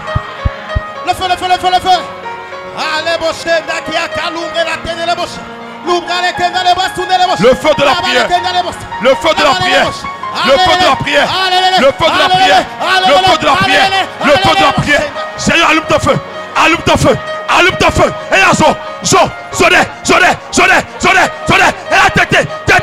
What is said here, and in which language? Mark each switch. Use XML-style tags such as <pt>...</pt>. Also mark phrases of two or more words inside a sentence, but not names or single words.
<fr>Le feu, le feu, le feu, le feu. Allez, boché, Nakia, Kalumbre, la tête, les boches. Le feu de la prière. Le feu de la prière. Le feu de la prière. Le feu de la prière. Le feu de la prière. Le feu de la prière. Seigneur, allume ton feu. Allume ton feu. Allume ton feu. Et là, zo, zo, zonne, zonne, zonne, zonne, zonne. Et la tête.</fr>